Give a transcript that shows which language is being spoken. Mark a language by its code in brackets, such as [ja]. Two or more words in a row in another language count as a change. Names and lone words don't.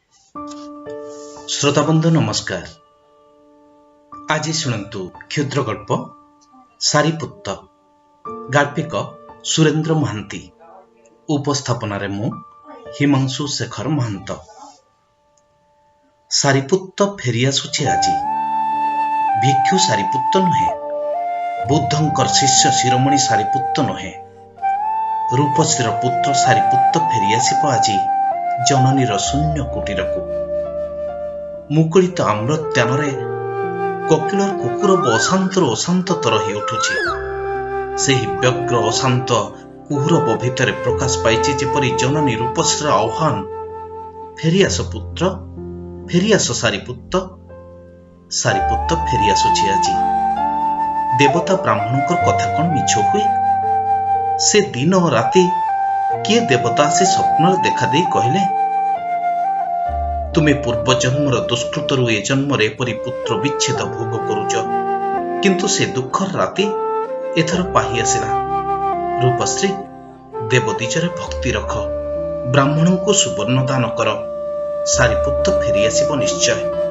[or] ଶ୍ରୋତାବନ୍ଧୁ ନମସ୍କାର। ଆଜ ଶୁଣୁ କ୍ଷୁଦ୍ର ଗଳ୍ପ ସାରୀପୁତ୍ତ ଗାଳ୍ପିକ ସୁରେନ୍ଦ୍ର ମହାନ୍ତୀ ଉପସ୍ଥାପନ ମୁ ହିମାଂଶୁ ଶେଖର ମହନ୍ତ। ସାରୀପୁତ୍ତ ଫେରୀ ଆସୁଚେ ଆଜ। ଭିକ୍ଷୁ ସାରୀପୁତ୍ତ ନୁହେ, ବୁଦ୍ଧଙ୍କର ଶିଷ୍ୟ ଶିରୋମଣି ସାରୀପୁତ୍ତ ନୁହେ, ରୂପଶ୍ରୀର ପୁତ୍ର ସାରୀପୁତ୍ତ ଫେରୀ ଆସିବ ଆଜ ଜନନୀର ଶୂନ୍ୟ କୁଟୀରକୂ। ମୁକୁଳିତ ଆମ୍ରତ୍ୟାନରେ କୋକିଳର କୁକୁର ଅଶାନ୍ତର ଅଶାନ୍ତର ହୀ ଉଠୁଛି। ସେହୀ ବ୍ୟଗ୍ର ଅଶାନ୍ତ କୁହୁରବ ଭିତର ପ୍ରକାଶ ପାଇଛି ଯେପରି ଜନନୀ ରୂପଶ୍ରୀର ଆହ୍ୱାନ, ଫେରିଆସ ପୁତ୍ର, ଫେରିଆସ ସାରୀପୁତ୍ତ। ସାରୀପୁତ୍ତ ଫେରୀ ଆସୁଛି ଆଜ। ଦେବତା ବ୍ରାହ୍ମଣଙ୍କର କଥା କୌନ ମିଛ ହୁଏ? ସେ ଦିନ ଔର ରାତି କିଏ ଦେବତା ସେ ସ୍ୱପ୍ନ ଦେଖା ଦେ କହଲେ, ତୁମେ ପୂର୍ବ ଜନ୍ମର ଦୁଷ୍କୃତରୁ ଏ ଜନ୍ମରେ ଏପରି ପୁତ୍ର ବିଚ୍ଛେଦ ଭୋଗ କରୁଚ, କିନ୍ତୁ ସେ ଦୁଖର ରାତି ଏଥର ପାହୀ ଆସିଲା। ରୂପଶ୍ରୀ, ଦେବ ଦିଜରେ ଭକ୍ତି ରଖ, ବ୍ରାହ୍ମଣ କୋ ସୁବର୍ଣ ଦାନ କର, ସାରୀପୁତ୍ତ ଫେରୀ ଆସିବ ନିଶ୍ଚୟ।